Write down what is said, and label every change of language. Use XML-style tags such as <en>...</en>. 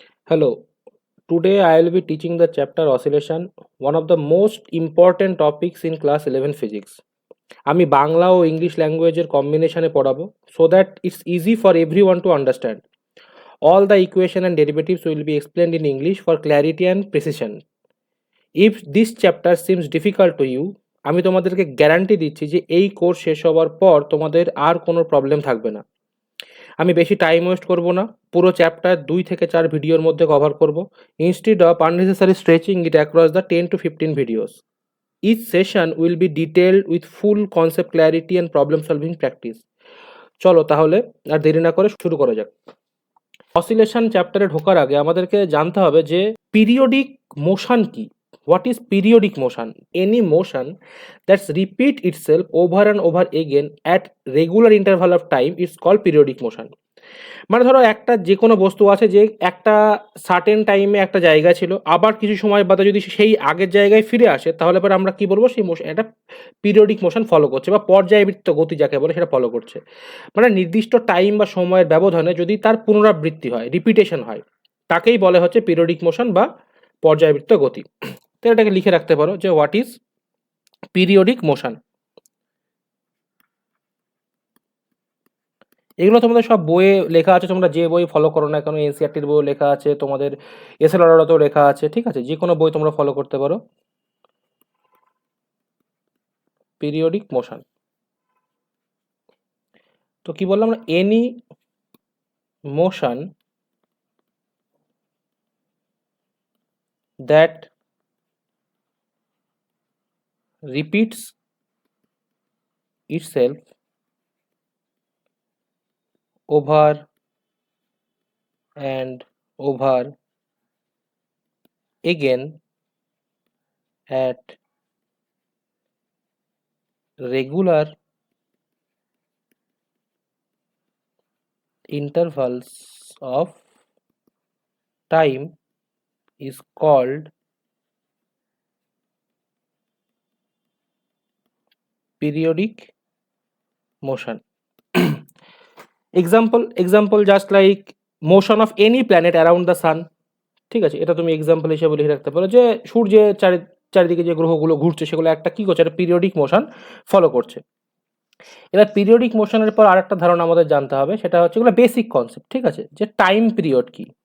<en>Hello, today I will be teaching the chapter oscillation, one of the most important topics in class 11 physics.</en> <bn>আমি বাংলা ও English ল্যাঙ্গুয়েজের কম্বিনেশনে পড়াবো</bn> <en>so that it's easy for everyone to understand. All the equation and derivatives will be explained in English for clarity and precision. If this chapter seems difficult to you,</en> <bn>আমি তোমাদেরকে guarantee দিচ্ছি যে এই course শেষ হওয়ার পর তোমাদের আর কোনো প্রবলেম থাকবে না। আমি বেশি টাইম ওয়েস্ট করব না, পুরো চ্যাপ্টার 2 থেকে 4 ভিডিওর মধ্যে কভার করব</bn> <en>Instead of unnecessary stretching it across the 10 to 15 videos. Each session will be detailed with full concept clarity and problem solving practice.</en> <bn>চলো তাহলে আর দেরি না করে শুরু করা যাক। অসিলেশন চ্যাপ্টারে ঢোকার আগে আমাদেরকে জানতে হবে যে পিরিয়ডিক মোশন কি।</bn> <en>What is periodic motion? Any motion that's repeat itself over and over again at regular interval of time it's called periodic motion.</en> <bn>মানে ধরো একটা যে কোনো বস্তু আছে যে একটা সার্টেন টাইমে একটা জায়গা ছিল, আবার কিছু সময় বাদে যদি সেই আগের জায়গায় ফিরে আসে তাহলে পরে আমরা কি বলবো, সেই মোশন এটা পিরিয়ডিক মোশন ফলো করছে বা পর্যায়বৃত্ত গতি যাকে বলে সেটা ফলো করছে। মানে নির্দিষ্ট টাইম বা সময়ের ব্যবধানে যদি তার পুনরাবৃত্তি হয়, রিপিটেশন হয়, তাকেই বলে হচ্ছে পিরিয়ডিক মোশন বা পর্যায়বৃত্ত গতি। তো এটাকে লিখে রাখতে পারো যে</bn> <en>What is periodic motion.</en> <bn>এগুলো তোমাদের সব বইয়ে লেখা আছে, তোমরা যে বই ফলো করো না কেন, এনসিআরটির বইও লেখা আছে, তোমাদের এসএলআরতেও লেখা আছে, ঠিক আছে, যে কোনো বই তোমরা ফলো করতে পারো। পিরিয়ডিক মোশন তো কি বললাম,</bn> <en>Any motion that repeats itself over and over again at regular intervals of time is called periodic motion. example just like motion of any planet around the sun,</en> <bn>ঠিক আছে, এটা তুমি example হিসেবে লিখে রাখতে পারো যে সূর্যের চারিদিকে যে গ্রহগুলো ঘুরছে সেগুলো একটা কি করছে, একটা পিরিয়ডিক মোশন ফলো করছে। এবার পিরিয়ডিক মোশনের পর আরেকটা ধারণা আমাদের জানতে হবে, সেটা হচ্ছে এগুলো বেসিক কনসেপ্ট, ঠিক আছে, যে টাইম পিরিয়ড কি।</bn>